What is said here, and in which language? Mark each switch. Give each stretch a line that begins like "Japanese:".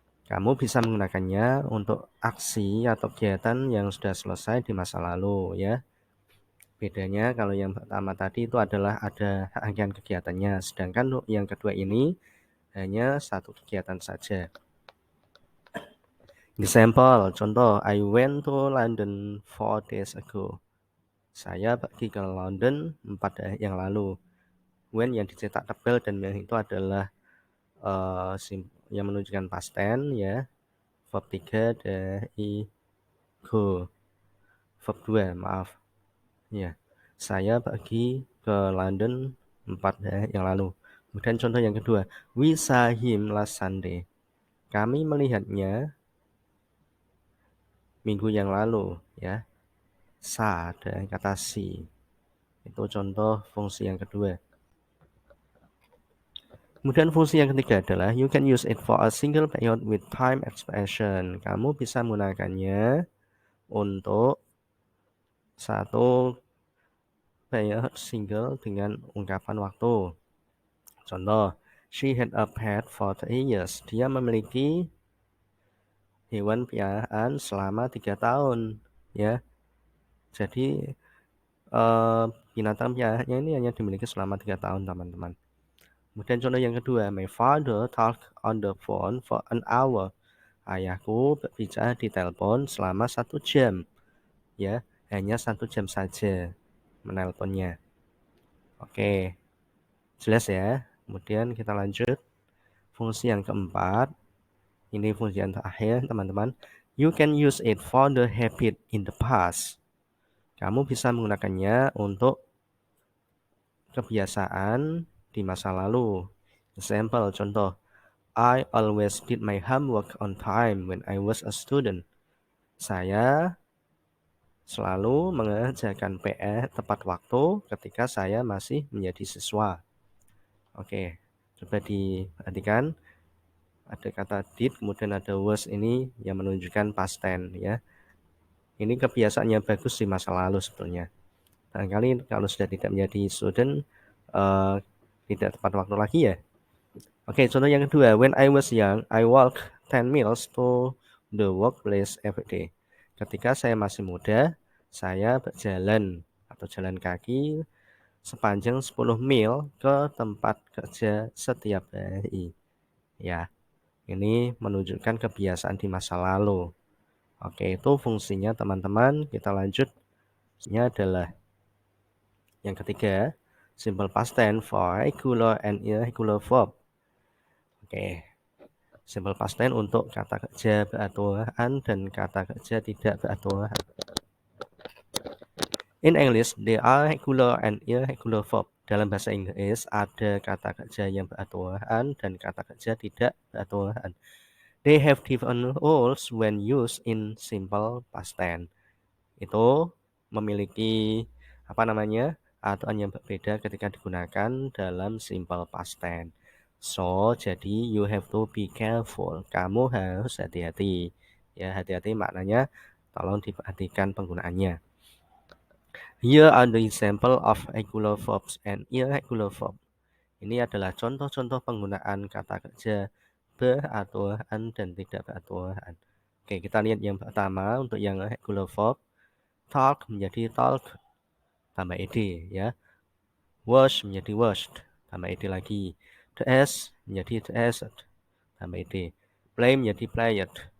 Indonesian: Kamu bisa menggunakannya untuk aksi atau kegiatan yang sudah selesai di masa lalu ya. Bedanya kalau yang pertama tadi itu adalah ada rangkaian kegiatannya, sedangkan untuk yang kedua ini hanya satu kegiatan saja.
English: Example,
Indonesian: contoh,
English: I went to London 4 days ago.
Indonesian: Saya pergi ke London 4 hari yang lalu. When yang dicetak tebal dan yang itu adalah yang menunjukkan past tense ya. Verb 3 dari go. Verb 2, maaf. Ya. Saya pergi ke London 4 hari yang lalu. Kemudian contoh yang kedua,
English: we saw him last Sunday.
Indonesian: Kami melihatnya minggu yang lalu ya. Sa dan kata si. Itu contoh fungsi yang kedua. Kemudian fungsi yang ketiga adalah
English: you can use it for a single period with time expression.
Indonesian: Kamu bisa menggunakannya untuk satu period single dengan ungkapan waktu. Contoh,
English: she had a pet for 3 years.
Indonesian: Dia memiliki hewan piaraan selama 3 tahun. Ya, jadi binatang piaraannya ini hanya dimiliki selama 3 tahun, teman-teman. Kemudian contoh yang kedua,
English: my father talked on the phone for an hour.
Indonesian: Ayahku berbicara di telepon selama 1 jam. Ya, hanya 1 jam saja menelponnya. Oke, jelas ya. Kemudian kita lanjut. Fungsi yang keempat, ini fungsi yang terakhir, teman-teman.
English: You can use it for the habit in the past.
Indonesian: Kamu bisa menggunakannya untuk kebiasaan di masa lalu.
English: Example,
Indonesian: contoh,
English: I always did my homework on time when I was a student.
Indonesian: Saya selalu mengerjakan PR tepat waktu ketika saya masih menjadi siswa. Oke, coba diperhatikan. Ada kata did, kemudian ada was ini yang menunjukkan past tense ya. Ini kebiasaannya bagus di masa lalu sebetulnya. Barangkali kalau sudah tidak menjadi student, tidak tepat waktu lagi ya. Oke, contoh yang kedua.
English: When I was young, I walked 10 miles to the workplace every day.
Indonesian: Ketika saya masih muda, saya berjalan atau jalan kaki sepanjang 10 mil ke tempat kerja setiap hari. Ya, ini menunjukkan kebiasaan di masa lalu. Oke, itu fungsinya teman-teman. Kita lanjut. Fungsinya adalah yang ketiga,
English: simple past tense for regular and irregular verb.
Indonesian: Oke, simple past tense untuk kata kerja beraturan dan kata kerja tidak beraturan.
English: In English, there are regular and irregular verb.
Indonesian: Dalam bahasa Inggris, ada kata kerja yang beraturan dan kata kerja tidak beraturan.
English: They have different rules when used in simple past tense.
Indonesian: Itu memiliki aturan yang berbeda ketika digunakan dalam simple past tense.
English: So,
Indonesian: jadi
English: you have to be careful.
Indonesian: Kamu harus hati-hati. Ya, hati-hati maknanya tolong diperhatikan penggunaannya.
English: Here are the example of regular verbs and irregular verbs.
Indonesian: Ini adalah contoh-contoh penggunaan kata kerja beraturan dan tidak beraturan. Oke, kita lihat yang pertama untuk yang regular verb. Talk menjadi talk tambah ed ya. Wash menjadi washed tambah ed lagi. Dress menjadi dressed tambah ed. Play menjadi played.